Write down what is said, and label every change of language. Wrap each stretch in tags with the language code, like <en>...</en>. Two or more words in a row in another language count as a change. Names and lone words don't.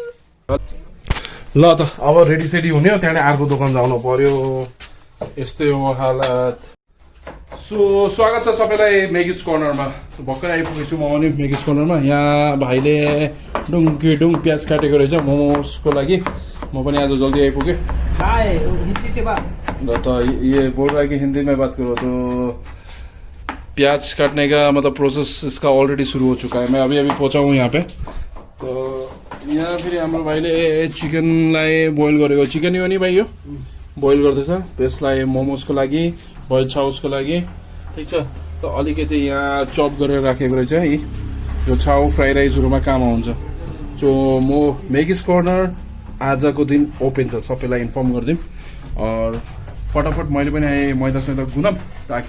<ne>ल त अब रेडी सेडी हुने हो त्यहाँबाट अर्को दोकान जानु पर्यो यस्तै हो हालत सो स्वागत छ सबैलाई मेगिस कर्नरमा भर्खर आइपुगेको छु म पनि मेगिस कर्नरमा यहाँ भाइले डुङ प्याज काटेको रहेछ मोमोसको लागि म पनि आज जल्दी आइपुगेँ र त</ne> <hi>ये बोल रहा है कि हिंदी में बात करो तो प्याज काटने का मतलब प्रोसेस इसका ऑलरेडी शुरू हो चुका है मैं अभी पहुंचा हूँ यहाँ पे तो</hi> <ne>यहाँ फेरि हाम्रो भाइले चिकनलाई बोइल गरेको चिकन हो नि भाइ यो बोइल गर्दैछ त्यसलाई मोमोसको लागि बोइल छाउसको लागि ठिक छ त अलिकति यहाँ चप गरेर राखेको रहेछ है यो छाउ फ्राई राइसहरूमा काम आउँछ सो म मेगिस कर्नर आजको दिन ओपन छ सबैलाई इन्फर्म गरिदिउँ और फटाफट मैले पनि आएँ मैदा गुनम ताकि</ne>